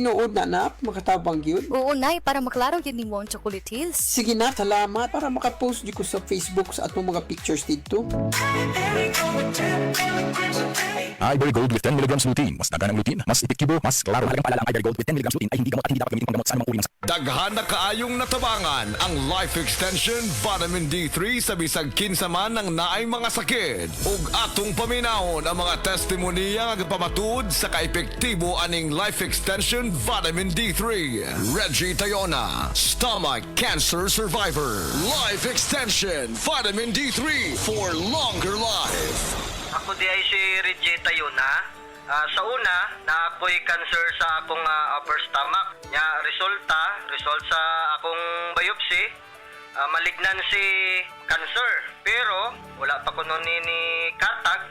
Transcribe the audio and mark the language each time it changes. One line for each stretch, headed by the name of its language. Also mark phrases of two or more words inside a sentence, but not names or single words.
Cebuano: Tinuod na na, makatabang yun. Oo nay, para maklaro yun ni Mon Chocolate Hills. Sige na, salamat. Para makapost di ko sa Facebook sa atong mga pictures dito.
English: Ivory Gold with 10 mg lutein.
Cebuano: Mas dagan ang lutein, mas epektibo, mas klaro.
Filipino: Halagang paalala ang Ivory Gold with 10 mg lutein ay hindi gamot at hindi dapat gamitin panggamot sa anumang uri ng sakit.
Cebuano: Daghan na kaayong natabangan ang Life Extension Vitamin D3 sa bisag kinsa man ng naay mga sakit. Ug atong paminahon ang mga testimonya nga pamatud sa kaepektibo aning Life Extension Vitamin D3. Reggie Tayona,
English: stomach cancer survivor. Life Extension Vitamin D3 for longer life.
Cebuano: Ako di ay si Reggie Tayona, Sa una, naapoy cancer sa akong
English: upper stomach.
Cebuano: Nya result sa akong biopsy,
English: malignancy cancer.
Cebuano: Pero wala pa ko nun ni katag.